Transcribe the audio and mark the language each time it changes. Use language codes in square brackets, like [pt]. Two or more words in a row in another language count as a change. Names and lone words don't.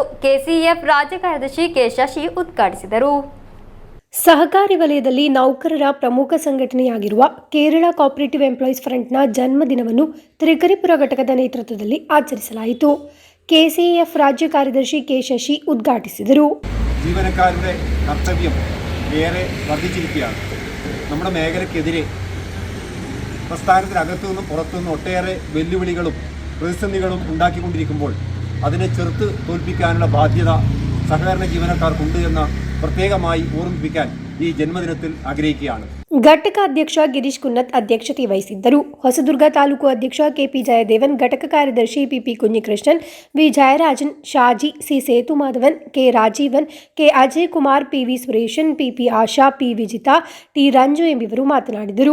[kn] ಕೆಸಿಎಫ್ ರಾಜ್ಯ ಕಾರ್ಯದರ್ಶಿ ಕೆ ಶಶಿ ಉದ್ಘಾಟಿಸಿದರು. ಸಹಕಾರಿ ವಲಯದಲ್ಲಿ ನೌಕರರ ಪ್ರಮುಖ ಸಂಘಟನೆಯಾಗಿರುವ ಕೇರಳ ಕೋಆಪರೇಟಿವ್ ಎಂಪ್ಲಾಯೀಸ್ ಫ್ರಂಟ್ನ ಜನ್ಮದಿನವನ್ನು ತ್ರಿಕರಿಪುರ ಘಟಕದ ನೇತೃತ್ವದಲ್ಲಿ ಆಚರಿಸಲಾಯಿತು. ಕೆಸಿಎಫ್ ರಾಜ್ಯ ಕಾರ್ಯದರ್ಶಿ ಕೆ ಶಶಿ ಉದ್ಘಾಟಿಸಿದರು. [ml] ജീവനക്കാരുടെ കർത്തവ്യം ഏറെ വർദ്ധിച്ചിരിക്കുകയാണ്. നമ്മുടെ മേഖലയ്ക്കെതിരെ പ്രസ്ഥാനത്തിനകത്തുനിന്നും പുറത്തുനിന്നും ഒട്ടേറെ വെല്ലുവിളികളും പ്രതിസന്ധികളും ഉണ്ടാക്കിക്കൊണ്ടിരിക്കുമ്പോൾ അതിനെ ചെറുത്ത് തോൽപ്പിക്കാനുള്ള ബാധ്യത സഹകരണ ജീവനക്കാർക്കുണ്ട് എന്ന പ്രത്യേകമായി ഓർമ്മിപ്പിക്കാൻ ഈ ജന്മദിനത്തിൽ ആഗ്രഹിക്കുകയാണ്. [kn] ಘಟಕ ಅಧ್ಯಕ್ಷ ಗಿರೀಶ್ ಕುನ್ನತ್ ಅಧ್ಯಕ್ಷತೆ ವಹಿಸಿದ್ದರು. ಹೊಸದುರ್ಗ ತಾಲೂಕು ಅಧ್ಯಕ್ಷ ಕೆಪಿ ಜಯದೇವನ್, ಘಟಕ ಕಾರ್ಯದರ್ಶಿ ಪಿಪಿ ಕುഞ്ഞിಕೃಷ್ಣನ್, ವಿ ಜಯರಾಜನ್, ಶಾಜಿ, ಸಿ ಸೇತುಮಾಧವನ್, ಕೆ ರಾಜೀವನ್, ಕೆ ಅಜಯ್ ಕುಮಾರ್, ಪಿವಿ ಸುರೇಶನ್, ಪಿಪಿ ಆಶಾ, ಪಿ ವಿಜಿತಾ, ಟಿ ರಂಜು ಎಂಬಿವರು ಮಾತನಾಡಿದರು.